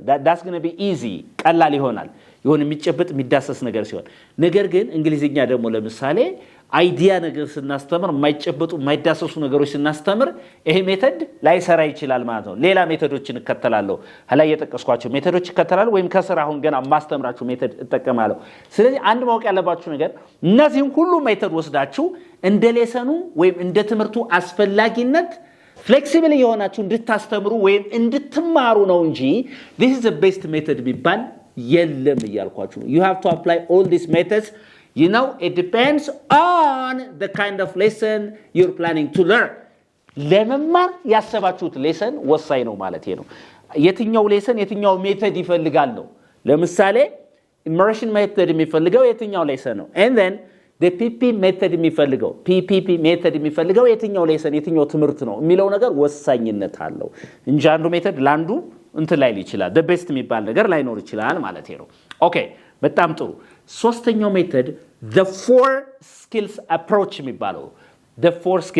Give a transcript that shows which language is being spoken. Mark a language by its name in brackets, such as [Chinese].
[English] That's going to be easy. [Amharic] ቀላል ይሆናል የሆነ የሚጨበጥ የሚዳሰስ ነገር ሲሆን። ነገር ግን እንግሊዝኛ ደግሞ ለምሳሌ አይዲያ ነገር ስናስተምር የማይጨበጡ የማይዳሰሱ ነገሮች ስናስተምር ይሄ ሜተድ ላይሰራ ይችላል ማለት ነው። ሌላ ሜተዶችን እከተላለሁ። ላይ የጠቀስኳቸው ሜተዶች እከተላለሁ ወይም ከስራ አሁን ገና ማስተምራችሁ ሜተድ እጠቀማለሁ። ስለዚህ አንድ ማወቅ ያለባችሁ ነገር እነዚህን ሁሉ ሜተድ ወስዳችሁ እንደ ሌሰኑ ወይም እንደ ትምህርቱ አስፈላጊነት ፍሌክሲብል የሆናችሁ እንድታስተምሩ ወይም እንድትማሩ ነው እንጂ [English] this is the best method [Amharic] ቢባል የለም እያልኳችሁ ነው። [English] You have to apply all these methods. You know, it depends on the kind of lesson you're planning to learn. [Amharic] ለመማር ያሰባችሁት ሌሰን ወሳኝ ነው ማለት ነው። የትኛው ሌሰን የትኛው ሜተድ ይፈልጋል ነው። ለምሳሌ immersion method የሚፈልገው የትኛው ሌሰን ነው? And then the PP method የሚፈልገው PPP method የሚፈልገው የትኛው ሌሰን የትኛው ትምህርት ነው የሚለው ነገር ወሳኝነት አለው እንጂ አንዱ ሜተድ ላንዱ እንትን ላይ ይችላል the best የሚባል ነገር ላይኖር ይችላል ማለት ነው። ኦኬ በጣም ጥሩ። ሶስተኛው ሜተድ the four skills approach የሚባለው the four